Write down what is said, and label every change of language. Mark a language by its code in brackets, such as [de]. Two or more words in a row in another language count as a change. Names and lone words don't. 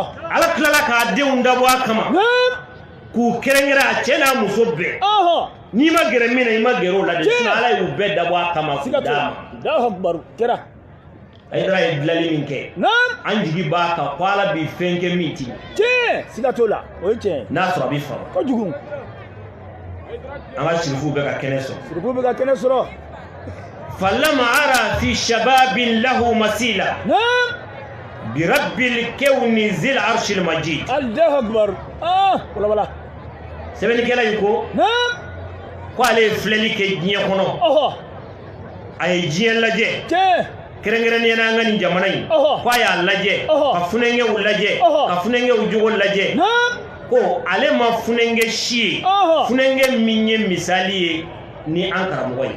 [bm] ala tilala k'a denw dabɔ a kama k'u kɛrɛnkɛrɛn a cɛ n'a muso bɛɛ n'i ma gɛrɛ min na i ma gɛrɛ o la de sinon ala y'u bɛɛ dabɔ a kama k'u d'a ma [ar] الله أكبر [bm] kɛra Aïdara ye dilanli min kɛ an jigi b'a kan ko ala bɛ fɛn kɛ min ti tiɲɛ siga t'o la o ye tiɲɛ n'a sɔrɔ a bɛ faamu kojugu an ka sirifuw bɛ ka kɛnɛ sɔrɔ sirifuw bɛ ka kɛnɛ sɔrɔ [ar] فلما أرى في شباب له مثيلا برب الكون ذي العرش المجيد الله أكبر ولا [bm] sɛbɛnnikɛla in ko ale ye filɛli kɛ diɲɛ kɔnɔ a ye diɲɛ lajɛ kɛrɛnkɛrɛnnenya na an ka nin jamana in ko a y'a lajɛ ka funɛnkɛw lajɛ ka funɛnkɛw jogo lajɛ ko ale ma funɛnkɛ si ye funɛnkɛ min ye misali ye ni an karamɔgɔ ye